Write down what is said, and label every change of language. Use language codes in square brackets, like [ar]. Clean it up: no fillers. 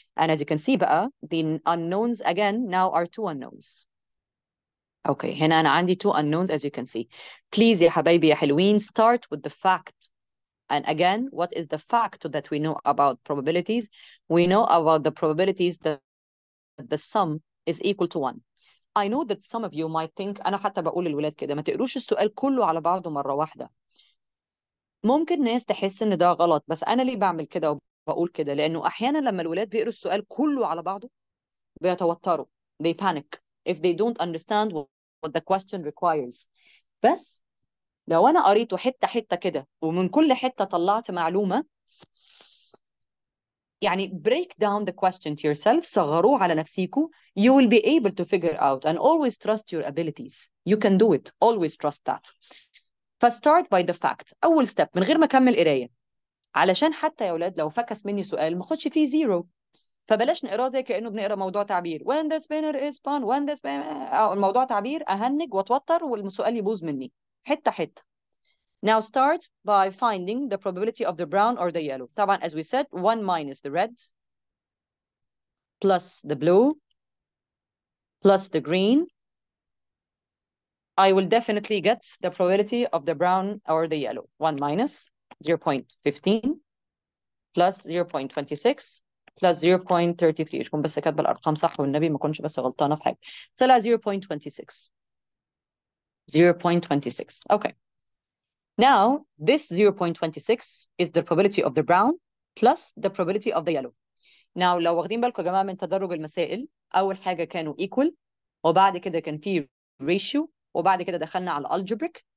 [en] And as you can see بقى, the unknowns again now are 2 unknowns. Okay, [ar] هنا أنا عندي [en] 2 unknowns as you can see. Please [ar] يا حبايبي يا حلوين, [en] start with the fact. And again, what is the fact that we know about probabilities? We know about the probabilities that the sum is equal to 1. I know that some of you might think [ar] أنا حتى بقول للولاد كده ما تقروش السؤال كله على بعضه مرة واحدة. ممكن ناس تحس إن ده غلط بس أنا ليه بعمل كده وبقول كده؟ لأنه أحيانا لما الولاد بيقروا السؤال كله على بعضه بيتوتروا. [en] They panic if they don't understand what the question requires. [ar] بس لو أنا قريته حتة حتة كده ومن كل حتة طلعت معلومة يعني [en] break down the question to yourself [ar] صغروه على نفسيكوا [en] you will be able to figure out and always trust your abilities. You can do it. Always trust that. فstart by the fact. [ar] أول step من غير ما أكمل قراية علشان حتى يا أولاد لو فكس مني سؤال ما أخدش فيه زيرو فبلاش نقراه زي كأنه بنقرا موضوع تعبير [en] when the spinner is spun when the spinner [ar] الموضوع تعبير أهنج وأتوتر والسؤال يبوظ مني حتة حتة. [en] Now start by finding the probability of the brown or the yellow. طبعا as we said 1 minus the red plus the blue plus the green I will definitely get the probability of the brown or the yellow. 1 minus 0.15 plus 0.26 plus 0.33. [ar] تكون بس كاتبه الارقام صح والنبي ما كنتش بس غلطانه في حاجه. طلع 0.26. 0.26. Okay. [en] Now this 0.26 is the probability of the brown plus the probability of the yellow. [ar] Now لو واخدين بالكم يا جماعه من تدرج المسائل، اول حاجه كانوا equal، وبعد كده كان في ratio، وبعد كده دخلنا على algebraic.